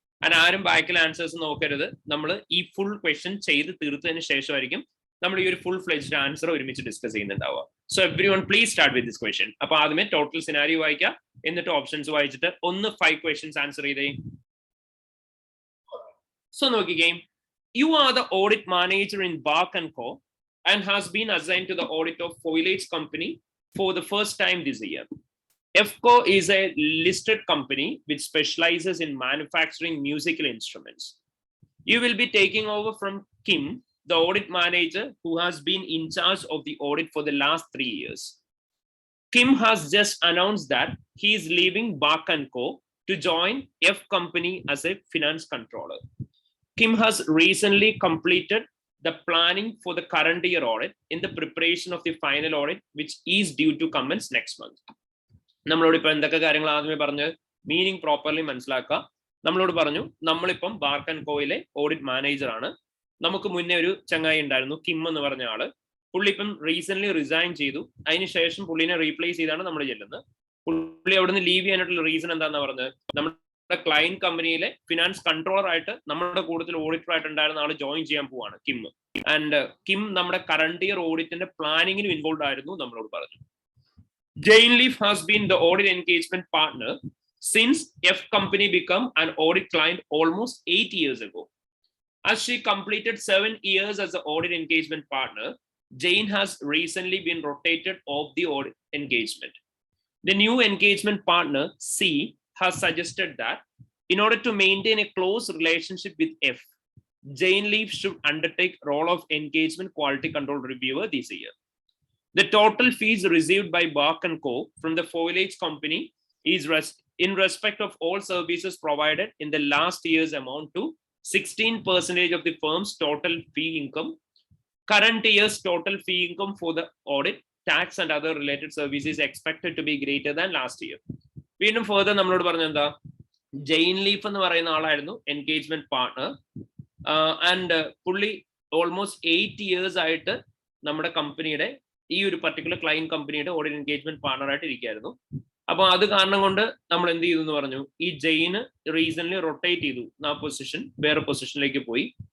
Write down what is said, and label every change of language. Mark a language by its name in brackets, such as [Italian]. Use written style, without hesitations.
[Malayalam] അതിന് ആരും ബാക്കിൽ ആൻസേഴ്സ് നോക്കരുത്. നമ്മൾ ഈ ഫുൾ ക്വസ്റ്റ്യൻ ചെയ്ത് തീർത്തതിന് ശേഷമായിരിക്കും നമ്മൾ ഈ ഒരു ഫുൾ ഫ്ലെജ്ഡ് ആൻസർ ഒരുമിച്ച് discuss ചെയ്യുന്നുണ്ടാവുക. [English] So everyone please start with this question. [Malayalam] അപ്പൊ ആദ്യമേ ടോട്ടൽ സിനാരിയോ വായിക്കുക, എന്നിട്ട് ഓപ്ഷൻസ് വായിച്ചിട്ട് 5 ക്വസ്റ്റ്യൻസ് ആൻസർ ചെയ്തേ. സോ നോക്കിക്കേ, [English] you are the audit manager in Bark & Co. and has been assigned to the audit of foliage company for the first time this year. FCO is a listed company which specializes in manufacturing musical instruments. You will be taking over from Kim, the audit manager who has been in charge of the audit for the last 3 years. Kim has just announced that he is leaving Bark & Co. to join F company as a finance controller. Kim has recently completed the planning for the current year audit in the preparation of the final audit, which is due to commence next month. [Malayalam] നമ്മളോട് ഇപ്പൊ എന്തൊക്കെ കാര്യങ്ങൾ ആദ്യമേ പറഞ്ഞ് meaning properly മനസ്സിലാക്കുക. നമ്മളോട് പറഞ്ഞു നമ്മളിപ്പം ബാർക്ക് ആൻഡ് കോയിലെ ഓഡിറ്റ് മാനേജർ ആണ്. നമുക്ക് മുന്നേ ഒരു ചങ്ങായി ഉണ്ടായിരുന്നു, കിം എന്ന് പറഞ്ഞ ആള്. പുള്ളി ഇപ്പം റീസെന്റ് റിസൈൻ ചെയ്തു. അതിനുശേഷം പുള്ളിനെ റീപ്ലേസ് ചെയ്താണ് നമ്മൾ ചെല്ലുന്നത്. പുള്ളി അവിടുന്ന് ലീവ് ചെയ്യാനായിട്ടുള്ള റീസൺ എന്താണെന്ന് പറഞ്ഞത്, നമ്മുടെ ക്ലയന്റ് കമ്പനിയിലെ ഫിനാൻസ് കൺട്രോളർ ആയിട്ട് നമ്മുടെ കൂടുതൽ ഓഡിറ്റർ ആയിട്ട് ഉണ്ടായിരുന്ന ആള് ജോയിൻ ചെയ്യാൻ പോവാണ്, കിം. ആൻഡ് കിം നമ്മുടെ കറണ്ട് ഇയർ ഓഡിറ്റിന്റെ പ്ലാനിങ്ങിലും ഇൻവോൾവ് ആയിരുന്നു നമ്മളോട് പറഞ്ഞു. [English] Jane Leaf has been the audit engagement partner since F company became an audit client almost 8 years ago. As she completed 7 years as an audit engagement partner, Jane has recently been rotated off the audit engagement. The new engagement partner, C, has suggested that in order to maintain a close relationship with F, Jane Leaf should undertake role of engagement quality control reviewer this year. The total fees received by Bark & Co. from the foliage company is in respect of all services provided in the last year's amount to 16% of the firm's total fee income. Current year's total fee income for the audit, tax and other related services is expected to be greater than last year. [Malayalam] വീണ്ടും further നമ്മളോട് പറഞ്ഞ എന്താ, Jain leaf എന്ന് പറയുന്ന ആളായിരുന്നു engagement partner. And പുള്ളി almost 8 years ആയിട്ട് നമ്മുടെ കമ്പനിയുടെ ഈ ഒരു പർട്ടിക്കുലർ ക്ലയന്റ് കമ്പനിയുടെ ഓഡിറ്റ് എൻഗേജ്മെന്റ് പാർട്ണർ ആയിട്ട് ഇരിക്കുകയായിരുന്നു. അപ്പൊ അത് കാരണം കൊണ്ട് നമ്മൾ എന്ത് ചെയ്തു എന്ന് പറഞ്ഞു, ഈ ജെയിന് റീസെന്റ് റൊട്ടേറ്റ് ചെയ്തു, ആ പൊസിഷൻ വേറെ പൊസിഷനിലേക്ക് പോയി.